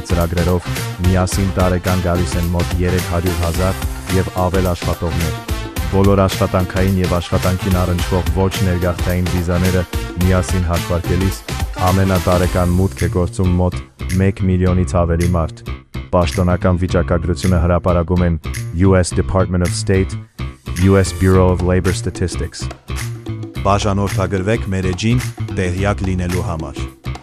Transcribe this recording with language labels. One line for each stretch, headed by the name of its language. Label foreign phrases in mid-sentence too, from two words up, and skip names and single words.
Armenian: ծրագրերով միասին տարեկան գալիս են մոտ 300,000 և ավել աշխատողներ։ Բոլոր աշխատանքային և աշխատանքին առնչվող ոչ ներգաղթային վիզաները միասին հաշվարկելիս ամենատարեկան մուտք է գործում մոտ 1 միլիոնից ավելի մարդ։ Պաշտոնական վիճակագրությունը հրապարակում են US Department of State, US Bureau of Labor Statistics։ Բաժանորդագրվեք մեր էջին տեղյակ լինելու համար։